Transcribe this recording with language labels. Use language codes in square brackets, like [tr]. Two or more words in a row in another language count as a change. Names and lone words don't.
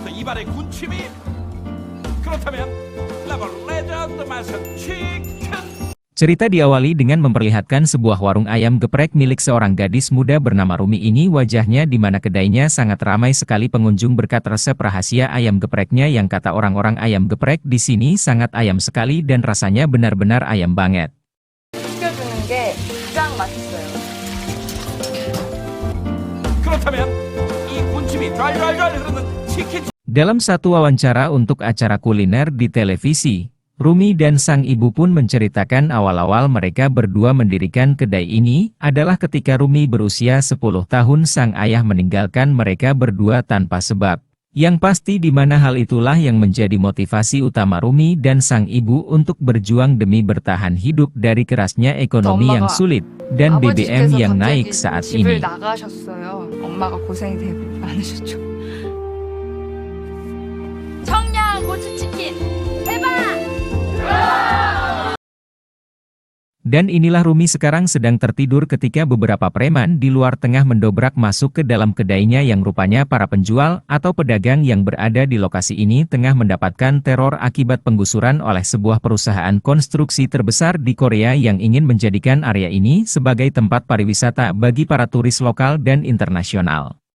[ko] 간발의 군침이 그렇다면 라버 레전드 맛은 치킨. [id] Cerita diawali dengan memperlihatkan sebuah warung ayam geprek milik seorang gadis muda bernama Rumi ini wajahnya di mana kedainya sangat ramai sekali pengunjung berkat resep rahasia ayam gepreknya yang kata orang-orang ayam geprek di sini sangat ayam sekali dan rasanya benar-benar ayam banget. [ko] 느껴주는 게 가장 맛있어요. 그렇다면 이 군침이 좔좔좔 흐르는 치킨. [id] Dalam satu wawancara untuk acara kuliner di televisi, Rumi dan sang ibu pun menceritakan awal-awal mereka berdua mendirikan kedai ini adalah ketika Rumi berusia 10 tahun sang ayah meninggalkan mereka berdua tanpa sebab. Yang pasti di mana hal itulah yang menjadi motivasi utama Rumi dan sang ibu untuk berjuang demi bertahan hidup dari kerasnya ekonomi yang sulit dan BBM yang naik saat ini. [ko] 집을 나가셨어요. 엄마가 고생이 되게 많으셨죠. 청양 고추치킨 대박! [id] Dan inilah Rumi sekarang sedang tertidur ketika beberapa preman di luar tengah mendobrak masuk ke dalam kedainya yang rupanya para penjual atau pedagang yang berada di lokasi ini tengah mendapatkan teror akibat penggusuran oleh sebuah perusahaan konstruksi terbesar di Korea yang ingin menjadikan area ini sebagai tempat pariwisata bagi para turis lokal dan internasional.